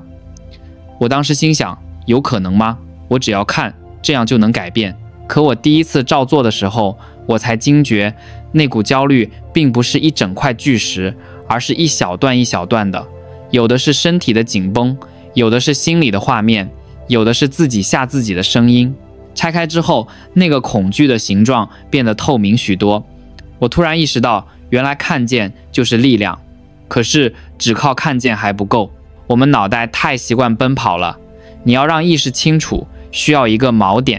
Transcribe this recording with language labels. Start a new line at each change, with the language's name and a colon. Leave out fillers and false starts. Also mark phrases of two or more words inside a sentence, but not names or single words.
Chinese: 我當時心想，有可能嗎？我只要看，這樣就能改变。可我第一次照做的时候，我才驚覺，那股焦慮並不是一整塊巨石，而是一小段一小段的。有的是身體的緊繃，有的是心裡的畫面，有的是自己嚇自己的聲音。拆開之後，那個恐懼的形狀變得透明許多。我突然意識到，原來看見就是力量。可是只靠看見還不夠，我們腦袋太習慣奔跑了。你要讓意識清楚，需要一個錨點。